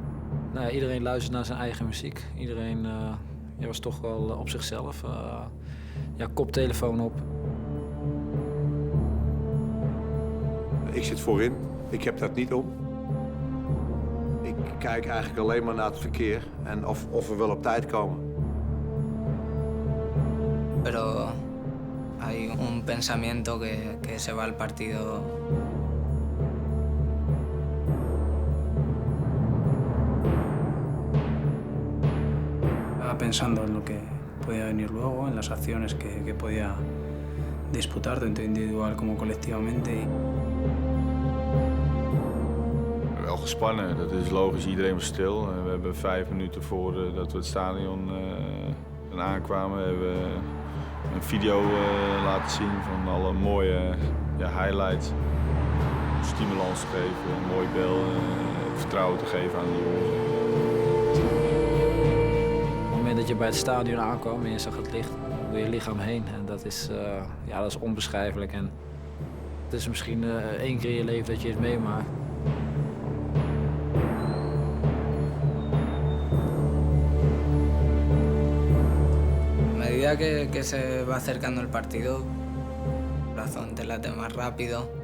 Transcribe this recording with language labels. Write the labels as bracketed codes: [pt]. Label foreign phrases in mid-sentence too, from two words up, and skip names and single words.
[nl] Nou ja, iedereen luistert naar zijn eigen muziek. Iedereen was toch wel op zichzelf. Ja, koptelefoon op. Ik zit voorin. Ik heb dat niet om. Ik kijk eigenlijk alleen maar naar het verkeer en of we wel op tijd komen. [es] Pero hay un pensamiento que se va al partido. Estaba pensando en lo que podía venir luego, en las acciones que podía disputar, tanto individual como colectivamente. [nl] Wel gespannen, dat is logisch. Iedereen was stil. We hebben 5 minuten voordat we het stadion aankwamen, hebben een video laten zien van alle mooie highlights. Stimulans te geven, een mooi bel, vertrouwen te geven aan de jongens. Op het moment dat je bij het stadion aankwam en je zag het licht door je lichaam heen. En dat is onbeschrijfelijk. En het is misschien 1 keer in je leven dat je het meemaakt. [es] A medida que se va acercando el partido, el corazón te late más rápido.